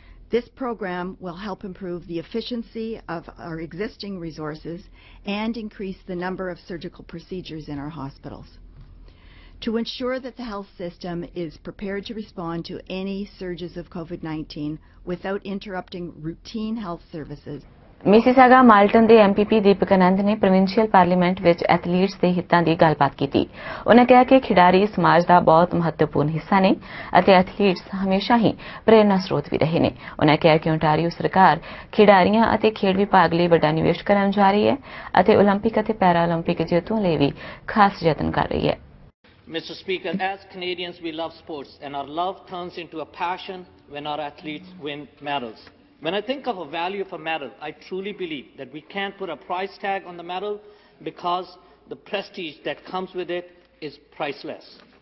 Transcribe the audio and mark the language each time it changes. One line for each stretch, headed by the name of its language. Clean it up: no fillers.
English: This program will help improve the efficiency of our existing resources and increase the number of surgical procedures in our hospitals. To ensure that the health system is prepared to respond to any surges of COVID-19 without interrupting routine health services,
Punjabi: Mississauga Malton ਦੇ MPP ਦੀਪਕ ਆਨੰਦ ਨੇ provincial parliament ਵਿੱਚ athletes ਦੇ ਹਿੱਤਾਂ ਦੀ ਗੱਲਬਾਤ ਕੀਤੀ। ਉਨ੍ਹਾਂ ਕਿਹਾ ਕਿ ਖਿਡਾਰੀ ਸਮਾਜ ਦਾ ਬਹੁਤ ਮਹੱਤਵਪੂਰਨ ਹਿੱਸਾ ਨੇ ਅਤੇ ਐਥਲੀਟਸ ਹਮੇਸ਼ਾ ਹੀ ਪ੍ਰੇਰਨਾ ਸਰੋਤ ਵੀ ਰਹੇ ਨੇ। ਉਨ੍ਹਾਂ ਕਿਹਾ ਕਿ ਓਨਟਾਰੀਓ ਸਰਕਾਰ ਖਿਡਾਰੀਆਂ ਅਤੇ ਖੇਡ ਵਿਭਾਗ ਲਈ ਵੱਡਾ ਨਿਵੇਸ਼ ਕਰਨ ਜਾ ਰਹੀ ਹੈ ਅਤੇ ਓਲੰਪਿਕ ਅਤੇ ਪੈਰਾ ਓਲੰਪਿਕ ਜੇਤੂਆਂ ਲਈ ਵੀ ਖਾਸ ਯਤਨ ਕਰ ਰਹੀ ਹੈ।
English: Mr. Speaker, as Canadians, we love sports, and our love turns into a passion when our athletes win medals. When I think of a value of a medal, I truly believe that we can't put a price tag on the medal because the prestige that comes with it is priceless.